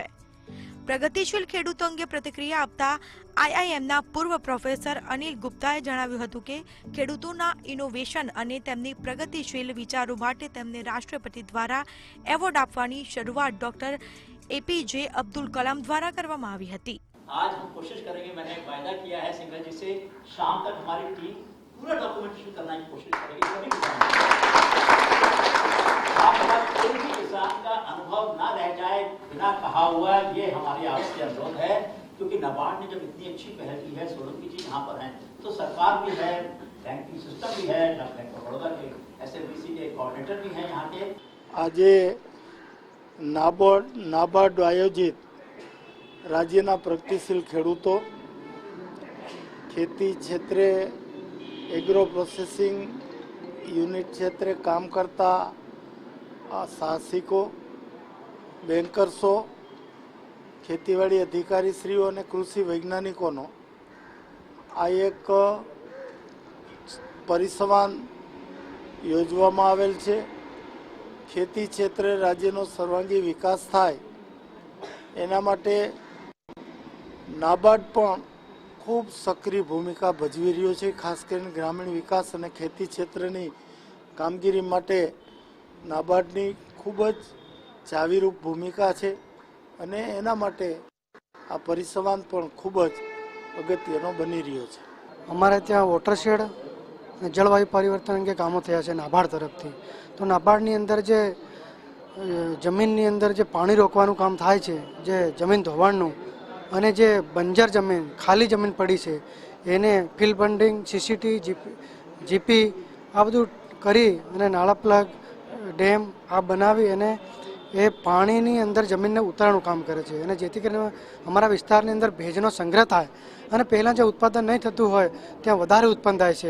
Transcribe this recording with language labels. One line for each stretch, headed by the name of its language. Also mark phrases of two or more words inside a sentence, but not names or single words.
Gujarati: પ્રગતિશીલ ખેડૂતો અંગે પ્રતિક્રિયા આપતા આઈઆઈએમના પૂર્વ પ્રોફેસર અનિલ ગુપ્તાએ જણાવ્યું હતું કે ખેડૂતોના ઇનોવેશન અને તેમની પ્રગતિશીલ વિચારો માટે તેમને રાષ્ટ્રપતિ દ્વારા એવોર્ડ આપવાની શરૂઆત ડોક્ટર એપીજે અબ્દુલ કલામ દ્વારા કરવામાં આવી હતી।
Hindi: आज हम कोशिश करेंगे, मैंने वायदा किया है सिंघल जी से, शाम तक हमारी टीम पूरा डॉक्यूमेंटेशन करने की कोशिश करेगी। आपका कोई भी किसान का अनुभव ना रह जाए बिना कहा हुआ, ये हमारी आपसे अनुरोध है। क्योंकि नाबार्ड ने जब इतनी अच्छी पहल की है, सोलंकी जी यहाँ पर हैं, तो सरकार भी है,
English: banking system
Hindi: भी है, बैंक ऑफ बड़ौदा के एसएलबीसी के कोऑर्डिनेटर भी हैं यहाँ के।
Gujarati: આજ નાબાર્ડ આયોજિત રાજ્યના પ્રગતિશીલ ખેડૂતો ખેતી ક્ષેત્રે
English: agro processing unit
Gujarati: ક્ષેત્રે કામ કરતા સાહસિકો બેંકર્સો ખેતીવાડી અધિકારીશ્રીઓ અને કૃષિ વૈજ્ઞાનિકોનો આ એક પરિસંવાદ યોજવામાં આવેલ છે। ખેતી ક્ષેત્રે રાજ્યનો સર્વાંગી વિકાસ થાય એના માટે નાબાર્ડ પણ ખૂબ સક્રિય ભૂમિકા ભજવી રહ્યો છે। ખાસ કરીને ગ્રામીણ વિકાસ અને ખેતી ક્ષેત્રની કામગીરી માટે નાબાર્ડની ખૂબ જ ચાવીરૂપ ભૂમિકા છે અને એના માટે આ પરિસંવાદ પણ ખૂબ જ અગત્યનો બની રહ્યો છે। અમારે ત્યાં વોટરશેડ અને જળવાયુ પરિવર્તન અંગે કામો થયા છે નાબાર્ડ તરફથી। તો નાબાર્ડની અંદર જે જમીનની અંદર જે પાણી રોકવાનું કામ થાય છે, જે જમીન ધોવાણનું અને જે બંજર જમીન ખાલી જમીન પડી છે એને
English: fill funding
Gujarati: સીસીટી જીપી આ બધું કરી અને નાળા
English: plug dam
Gujarati: આ બનાવી અને એ પાણીની અંદર જમીનને ઉતારવાનું કામ કરે છે અને જેથી કરીને અમારા વિસ્તારની અંદર ભેજનો સંગ્રહ થાય અને પહેલાં જે ઉત્પાદન નહીં થતું હોય ત્યાં વધારે ઉત્પન્ન થાય છે।